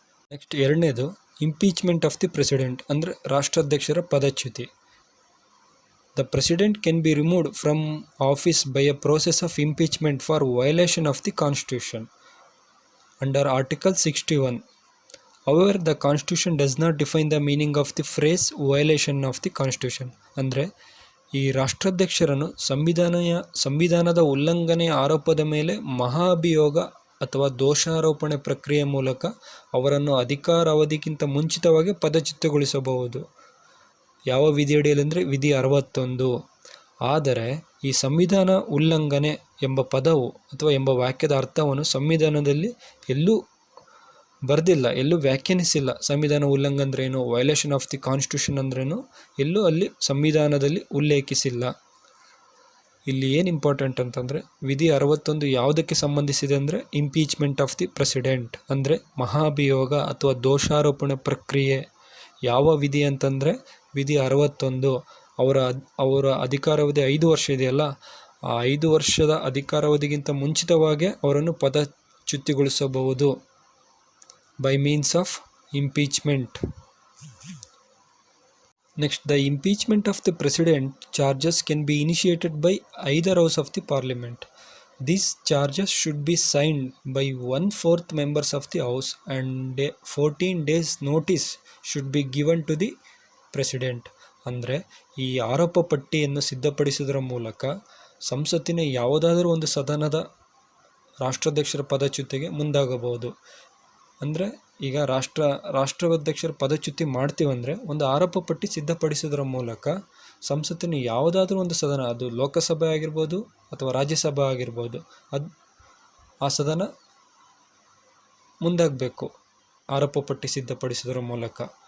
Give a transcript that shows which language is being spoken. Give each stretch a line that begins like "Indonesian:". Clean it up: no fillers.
English: next
Kannada: 2ನೇದು
English: impeachment of the president
Kannada: ಅಂದರೆ ರಾಷ್ಟ್ರಾಧ್ಯಕ್ಷರ ಪದಚ್ಯುತಿ.
English: The president can be removed from office by a process of impeachment for violation of the constitution under article 61. However, the constitution does not define the meaning of the phrase violation of the constitution.
Kannada: ಅಂದರೆ ಈ ರಾಷ್ಟ್ರಾಧ್ಯಕ್ಷರನ್ನು ಸಂವಿಧಾನದ ಉಲ್ಲಂಘನೆಯ ಆರೋಪದ ಮೇಲೆ ಮಹಾಭಿಯೋಗ ಅಥವಾ ದೋಷಾರೋಪಣೆ ಪ್ರಕ್ರಿಯೆ ಮೂಲಕ ಅವರನ್ನು ಅಧಿಕಾರಾವಧಿಗಿಂತ ಮುಂಚಿತವಾಗಿ ಪದಚ್ಯುತಿಗೊಳಿಸಬಹುದು. ಯಾವ ವಿಧಿಯಡಿಯಲ್ಲಿ ಅಂದರೆ ವಿಧಿ 61. ಆದರೆ ಈ ಸಂವಿಧಾನ ಉಲ್ಲಂಘನೆ ಎಂಬ ಪದವು ಅಥವಾ ಎಂಬ ವಾಕ್ಯದ ಅರ್ಥವನ್ನು ಸಂವಿಧಾನದಲ್ಲಿ ಎಲ್ಲೂ ಬರೆದಿಲ್ಲ, ಎಲ್ಲೂ ವ್ಯಾಖ್ಯಾನಿಸಿಲ್ಲ. ಸಂವಿಧಾನ ಉಲ್ಲಂಘನೆ ಅಂದ್ರೇನು,
English: violation of the constitution
Kannada: ಅಂದ್ರೇನು ಎಲ್ಲೂ ಅಲ್ಲಿ ಸಂವಿಧಾನದಲ್ಲಿ ಉಲ್ಲೇಖಿಸಿಲ್ಲ. ಇಲ್ಲಿ ಏನು ಇಂಪಾರ್ಟೆಂಟ್ ಅಂತಂದರೆ ವಿಧಿ 61 ಯಾವುದಕ್ಕೆ ಸಂಬಂಧಿಸಿದೆ ಅಂದರೆ
English: impeachment of the president,
Kannada: ಅಂದರೆ ಮಹಾಭಿಯೋಗ ಅಥವಾ ದೋಷಾರೋಪಣೆ ಪ್ರಕ್ರಿಯೆ. ಯಾವ ವಿಧಿ ಅಂತಂದರೆ ವಿಧಿ 61. ಅವರ ಅಧಿಕಾರಾವಧಿ 5 ವರ್ಷ ಇದೆಯಲ್ಲ, ಆ 5 ವರ್ಷದ ಅಧಿಕಾರಾವಧಿಗಿಂತ ಮುಂಚಿತವಾಗೇ ಅವರನ್ನು ಪದಚ್ಯುತಿಗೊಳಿಸಬಹುದು
English: By means of impeachment. Next, the impeachment of the president charges can be initiated by either house of the parliament. These charges should be signed by 1/4 members of the house and 14 days notice should be given to the president.
Kannada: ಅಂದರೆ ಈ ಆರೋಪ ಪಟ್ಟಿಯನ್ನು ಸಿದ್ಧಪಡಿಸುವುದರ ಮೂಲಕ ಸಂಸತ್ತಿನ ಯಾವುದಾದರೂ ಒಂದು ಸದನದ ರಾಷ್ಟ್ರಾಧ್ಯಕ್ಷರ ಪದಚ್ಯುತಿಗೆ ಮುಂದಾಗಬಹುದು. ಅಂದರೆ ಈಗ ರಾಷ್ಟ್ರಾಧ್ಯಕ್ಷರ ಪದಚ್ಯುತಿ ಮಾಡ್ತೀವಂದರೆ ಒಂದು ಆರೋಪ ಪಟ್ಟಿ ಸಿದ್ಧಪಡಿಸೋದ್ರ ಮೂಲಕ ಸಂಸತ್ತಿನ ಯಾವುದಾದ್ರೂ ಒಂದು ಸದನ, ಅದು ಲೋಕಸಭೆ ಆಗಿರ್ಬೋದು ಅಥವಾ ರಾಜ್ಯಸಭೆ ಆಗಿರ್ಬೋದು, ಆ ಸದನ ಮುಂದಾಗಬೇಕು ಆರೋಪ ಪಟ್ಟಿ ಸಿದ್ಧಪಡಿಸೋದ್ರ ಮೂಲಕ.